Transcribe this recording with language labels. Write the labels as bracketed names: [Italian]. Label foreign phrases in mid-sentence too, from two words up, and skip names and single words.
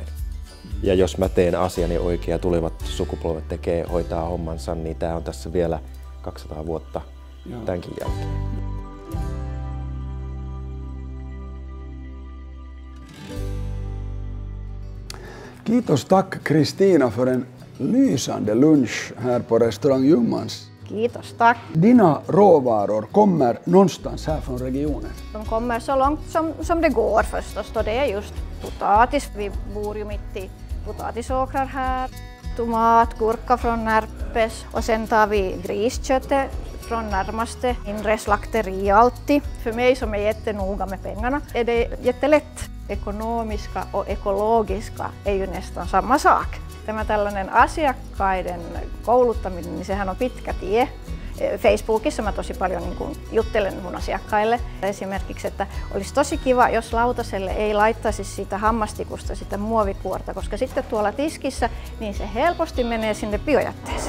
[Finnish] Ja jos mä teen asiani oikein ja tulevat sukupolvet hoitaa hommansa, niin tää on tässä vielä 200 vuotta tämänkin jälkeen. [Swedish] Kiitos tack Kristina för en lysande lunch här på restaurang Jummans. Kiitos, tack. Dina råvaror kommer någonstans här från regionen? De kommer så långt som det går förstås, och det är just potatis. Vi bor ju mitt i potatisåkrar här. Tomat, gurka från Närpes och sen tar vi grisköttet från närmaste inre slakteri alltid. För mig som är jättenoga med pengarna är det jättelätt. Ekonomiska och ekologiska är ju nästan samma sak. [Finnish] Tämä tällainen asiakkaiden kouluttaminen, niin sehän on pitkä tie. Facebookissa mä tosi paljon juttelen mun asiakkaille esimerkiksi, että olisi tosi kiva, jos lautaselle ei laittaisi siitä hammastikusta sitä muovikuorta, koska sitten tuolla tiskissä niin se helposti menee sinne biojätteeseen.